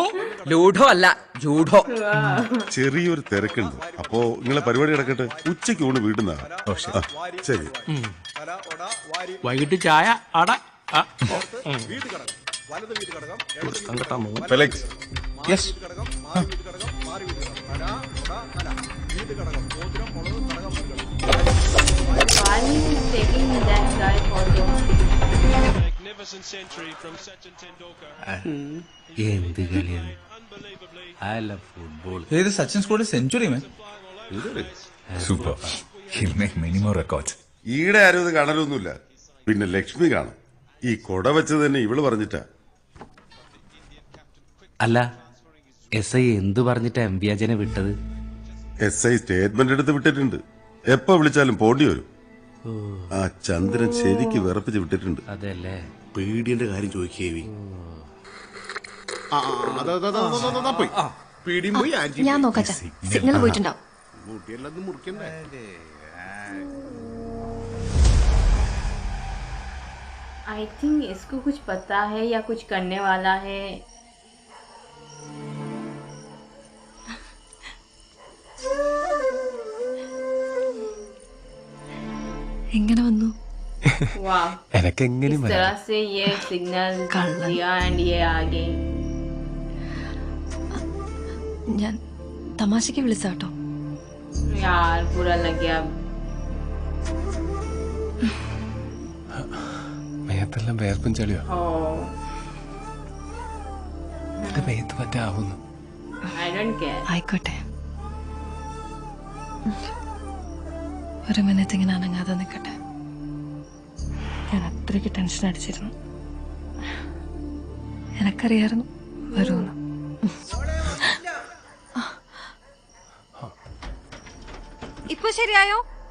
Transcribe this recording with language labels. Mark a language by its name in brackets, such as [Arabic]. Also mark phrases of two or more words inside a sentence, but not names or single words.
[Malayalam] ലൂഡോ അല്ല, ജൂഡോ. ചെറിയൊരു തിരക്കുണ്ട്. അപ്പോ നിങ്ങളെ പരിപാടി കിടക്കട്ടെ. ഉച്ചയ്ക്ക് ഊണ് വീട്ടുന്ന ശരി. വൈകിട്ട് ചായ അട. ഫെലിക്സ്. യെസ്. [English] Why is he taking that guy photo? Magnificent century from Sachin Tendulkar. [Malayalam] എന്ത് കളിയാണ്. [English] I love football. ഏത് Sachin scored century man. [Malayalam] സൂപ്പർ. [English] He'll make many more records. [Malayalam] ഈടെ ആരും ഇത് കാണലൊന്നുമില്ല. പിന്നെ ലക്ഷ്മി കാണും. ഈ കൊട വെച്ചത് തന്നെ ഇവള് പറഞ്ഞിട്ടാ. അല്ല SI എന്തു പറഞ്ഞിട്ടാ എംബിയാജനെ വിട്ടത്? SI സ്റ്റേറ്റ്മെന്റ് എടുത്ത് വിട്ടിട്ടുണ്ട്. എപ്പോ വിളിച്ചാലും പോണ്ടി വരും. ആ ചന്ദ്രൻ ശരിക്ക് വിറപ്പിച്ച് വിട്ടിട്ടുണ്ട്. അതല്ലേ പേടിയുടെ കാര്യം ചോദിക്കേവി. ഞാൻ നോക്കാം. സിഗ്നൽ പോയിട്ടുണ്ടാവും. [English] I think [Hindi] इसको कुछ पता है या कुछ करने वाला है. [Malayalam] എങ്ങനെ വന്നു? [Hindi] वाह. [Malayalam] എനക്കെങ്ങനെ [Hindi] इस तरह से ये सिग्नल दिया एंड ये आगे. [Malayalam] ഞാൻ തമാശക്ക് വിളിച്ചാട്ടോ. [Hindi] यार बुरा लग गया. [Malayalam] മേത്തെല്ലാം വേർപ്പും ചളിയോ? [English] Oh, [Malayalam] ഇത് മേത്ത് പറ്റാവുന്നു. [English] I don't care. [Malayalam] ആയിക്കോട്ടെ. ഒരു മിനിറ്റ് ഇങ്ങനെ അനങ്ങാതെ നിൽക്കട്ടെ. ഞാൻ അത്രയ്ക്ക് ടെൻഷൻ അടിച്ചിരുന്നു. എനക്കറിയായിരുന്നു വരുമെന്ന്. ഇപ്പൊ ശരിയായോ?